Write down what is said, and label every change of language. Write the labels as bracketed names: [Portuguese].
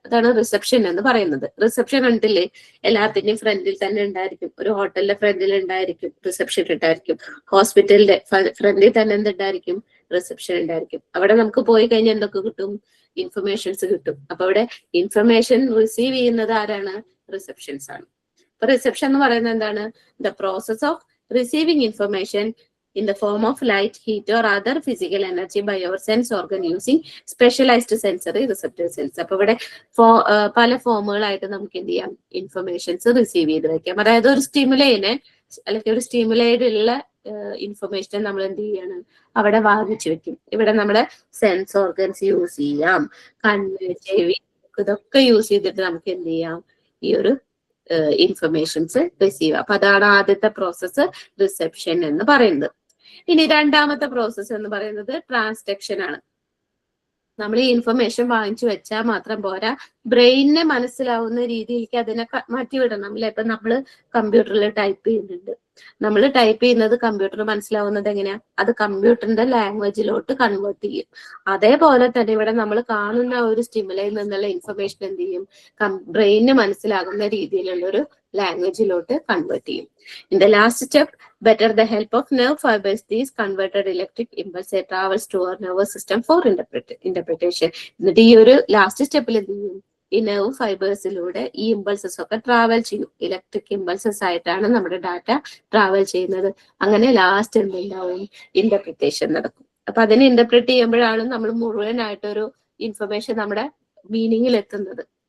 [Malayalam] അതാണ് റിസെപ്ഷൻ എന്ന് പറയുന്നത്. റിസെപ്ഷൻ കണ്ടില്ലേ, എല്ലാത്തിന്റെയും ഫ്രണ്ടിൽ തന്നെ ഉണ്ടായിരിക്കും. ഒരു ഹോട്ടലിന്റെ ഫ്രണ്ടിൽ ഉണ്ടായിരിക്കും റിസെപ്ഷൻ ഉണ്ടായിരിക്കും. ഹോസ്പിറ്റലിന്റെ ഫ്രണ്ടിൽ തന്നെ എന്തുണ്ടായിരിക്കും, റിസെപ്ഷൻ ഉണ്ടായിരിക്കും. അവിടെ നമുക്ക് പോയി കഴിഞ്ഞാൽ എന്തൊക്കെ കിട്ടും, ഇൻഫർമേഷൻസ് കിട്ടും. അപ്പൊ അവിടെ ഇൻഫർമേഷൻ റിസീവ് ചെയ്യുന്നത് ആരാണ്, റിസെപ്ഷൻസ് ആണ്. അപ്പൊ റിസെപ്ഷൻ എന്ന് പറയുന്നത് എന്താണ്, [English] The process of receiving information in the form of light, heat or other physical energy by our sense organ using specialized sensory receptor cells. [Malayalam] അപ്പൊ ഇവിടെ പല ഫോമുകളായിട്ട് നമുക്ക് എന്ത് ചെയ്യാം, ഇൻഫർമേഷൻസ് റിസീവ് ചെയ്ത് വെക്കാം. അതായത് ഒരു സ്റ്റിമുലൈനെ അല്ലെങ്കിൽ ഒരു സ്റ്റിമുലൈഡുള്ള ഇൻഫർമേഷൻ നമ്മൾ എന്ത് ചെയ്യാണ്, അവിടെ വാങ്ങിച്ചു വെക്കും. ഇവിടെ നമ്മുടെ സെൻസ് ഓർഗൻസ് യൂസ് ചെയ്യാം, കണ്ണ്, ചെവി, ഇതൊക്കെ യൂസ് ചെയ്തിട്ട് നമുക്ക് എന്ത് ചെയ്യാം, ഈ ഒരു ഇൻഫർമേഷൻസ് റിസീവ്. അപ്പൊ അതാണ് ആദ്യത്തെ പ്രോസസ്സ്, റിസെപ്ഷൻ എന്ന് പറയുന്നത്. ഇനി രണ്ടാമത്തെ പ്രോസസ്സ് എന്ന് പറയുന്നത് ട്രാൻസ്ഡക്ഷൻ ആണ്. നമ്മൾ ഈ ഇൻഫർമേഷൻ വാങ്ങിച്ചു വെച്ചാൽ മാത്രം പോരാ, ബ്രെയിനിനെ മനസ്സിലാവുന്ന രീതിയിലേക്ക് അതിനെ മാറ്റിവിടണം അല്ലെ. ഇപ്പൊ നമ്മൾ കമ്പ്യൂട്ടറിൽ ടൈപ്പ് ചെയ്യുന്നുണ്ട്, നമ്മൾ ടൈപ്പ് ചെയ്യുന്നത് കമ്പ്യൂട്ടർ മനസ്സിലാവുന്നത് എങ്ങനെയാ? അത് കമ്പ്യൂട്ടറിന്റെ ലാംഗ്വേജിലോട്ട് കൺവേർട്ട് ചെയ്യും. അതേപോലെ തന്നെ ഇവിടെ നമ്മൾ കാണുന്ന ഒരു സ്റ്റിമുലയിൽ നിന്നുള്ള ഇൻഫർമേഷൻ എന്ത് ചെയ്യും? ബ്രെയിനിന് മനസ്സിലാകുന്ന രീതിയിലുള്ള ഒരു ലാംഗ്വേജിലോട്ട് കൺവേർട്ട് ചെയ്യും. [English] In the last step, better the help of nerve fibers, these converted electric impulse travels to our nervous system for interpretation. [Malayalam] എന്നിട്ട് ഈ ഒരു ലാസ്റ്റ് സ്റ്റെപ്പിൽ എന്ത് ചെയ്യും? ഈ നെർവ് ഫൈബേഴ്സിലൂടെ ഈ ഇമ്പൾസസ് ഒക്കെ ട്രാവൽ ചെയ്യും. ഇലക്ട്രിക് ഇമ്പൾസസ് ആയിട്ടാണ് നമ്മുടെ ഡാറ്റ ട്രാവൽ ചെയ്യുന്നത്. അങ്ങനെ ലാസ്റ്റ് എന്തുണ്ടാവും? ഇന്റർപ്രിറ്റേഷൻ നടക്കും. അപ്പൊ അതിനെ ഇന്റർപ്രിറ്റ് ചെയ്യുമ്പോഴാണ് നമ്മൾ മുഴുവനായിട്ടൊരു ഇൻഫർമേഷൻ നമ്മുടെ മീനിങ്ങിൽ എത്തുന്നത്.